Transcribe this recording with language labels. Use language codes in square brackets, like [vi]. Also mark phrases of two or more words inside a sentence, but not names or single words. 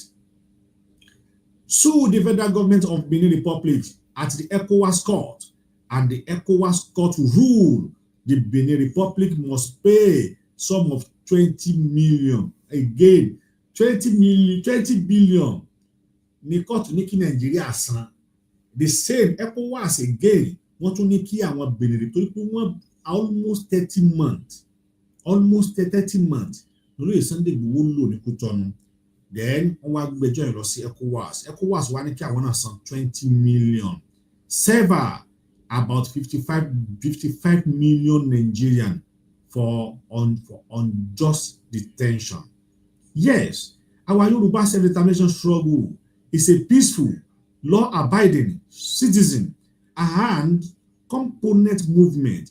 [en] Sue the federal government of Benin Republic at the ECOWAS court, and the ECOWAS court ruled the Benin Republic must pay sum of 20 million. Again, 20 billion. [yo] Ní court ní kí Nigeria san. [en] The same ECOWAS again, [yo] wọ́n tún ní kí àwọn Benin torí pé wọ́n almost 30 months. Lórí Sunday Igboho lò ní Cotonou. Then wọ́n wá gbẹ́jọ́ yẹn lọ sí ECOWAS. ECOWAS wá ní kí àwọn náà san 20 million. [en] Sever about 55 million Nigerian for unjust detention. Yes, our Yoruba self-determination struggle is a peaceful, law-abiding citizen and component movement.